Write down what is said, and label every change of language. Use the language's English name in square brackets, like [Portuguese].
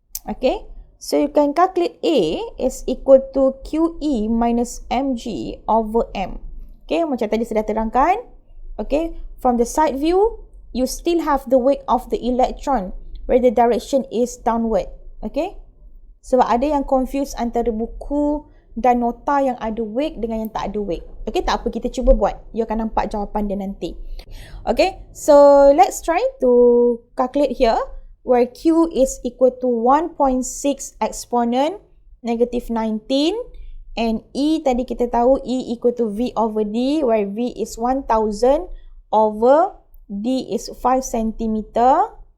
[English] Okay, so you can calculate A is equal to QE minus mg over m. Okay, [Malay] macam tadi saya dah terangkan. [English] Okay, from the side view, you still have the weight of the electron where the direction is downward. [Malay] Okay, sebab ada yang confuse antara buku dan nota yang ada weight dengan yang tak ada weight. Okay, tak apa, kita cuba buat. You akan nampak jawapan dia nanti. [English] Okay, so let's try to calculate here where Q is equal to 1.6 exponent negative 19 and E [Malay] tadi kita tahu [English] E equal to V over D where V is 1000 over D is 5 centimeter.